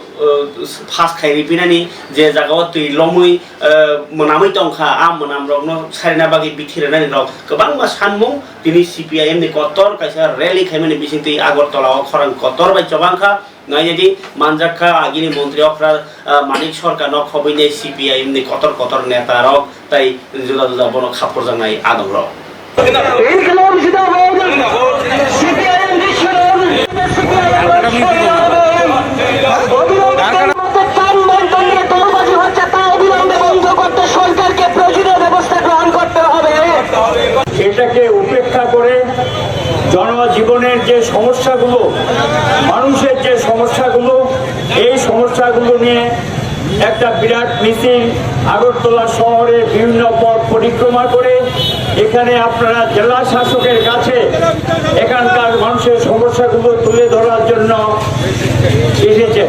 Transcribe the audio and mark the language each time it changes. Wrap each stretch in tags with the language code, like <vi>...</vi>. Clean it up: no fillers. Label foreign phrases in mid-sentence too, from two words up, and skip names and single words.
<trp>फास खायरि पिनानि जे जागाव तै लमै मोनामै दंखा आम मोनाम रगनो सारिना बागै बिथिरनानि रग गोबां मा सानमुं दिनै सिपिआइएम नि कतर कायसा रेली खायमानि बिसिंतै आगरतलाव खरां कतर बाय चबांखा नायदि मानजाखा आगिनि मन्त्रि अफ्रा मानिक सरकार न खबैनाय सिपिआइएम नि कतर कतर नेता रग ताइ जुदा जुदा बनो खापर जानाय आदम रग</trp> <ur>انقلاب زندہ باد</ur> <bn>সিপিআইএম জিন্দাবাদ অবিলম্বে টান বন্টন নিয়ে তোলবাজি হচ্ছে তা অবিলম্বে বন্ধ করতে সরকারকে প্রয়োজনীয় ব্যবস্থা গ্রহণ করতে হবে। এটাকে উপেক্ষা করে জনজীবনের যে সমস্যাগুলো, মানুষের যে সমস্যাগুলো, এই সমস্যাগুলো নিয়ে একটা বিরাট মিছিল আগরতলা শহরে বিভিন্ন পথ পরিক্রমা করে এখানে আপনারা জেলা শাসকের কাছে এখানকার মানুষের সমস্যাগুলো তুলে ধরার জন্য এসেছে।</bn>